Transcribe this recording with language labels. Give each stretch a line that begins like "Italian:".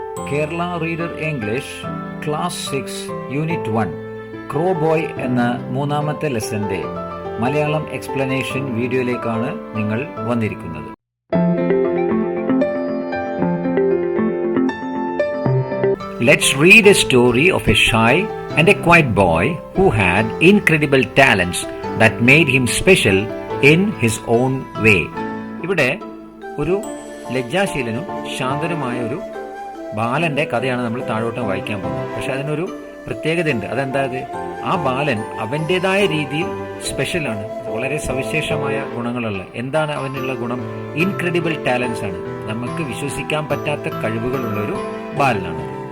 Malayalam: Kerala reader English class 6 unit 1 ക്രോ boy എന്ന മൂന്നാമത്തെ ലെസന്റെ Malayalam explanation വീഡിയോയിലേക്കാണ് നിങ്ങൾ വന്നിരിക്കുന്നത്.
English: Let's read a story of a shy and a quiet boy who had incredible talents that made him special in his own way.
Malayalam: ഇവിടെ ഒരു ലജ്ജാശീലനും ശാന്തനുമായ ഒരു ബാലന്റെ കഥയാണ് നമ്മൾ താഴോട്ട് വായിക്കാൻ പോകുന്നത്. പക്ഷെ അതിനൊരു പ്രത്യേകതയുണ്ട്. അതെന്തായത്, ആ ബാലൻ അവൻ്റെതായ രീതിയിൽ സ്പെഷ്യലാണ്, വളരെ സവിശേഷമായ ഗുണങ്ങളുള്ള. എന്താണ് അവനുള്ള ഗുണം? ഇൻക്രെഡിബിൾ ടാലൻസ് ആണ്. നമുക്ക് വിശ്വസിക്കാൻ പറ്റാത്ത കഴിവുകളുള്ള ഒരു ബാലനാണ്.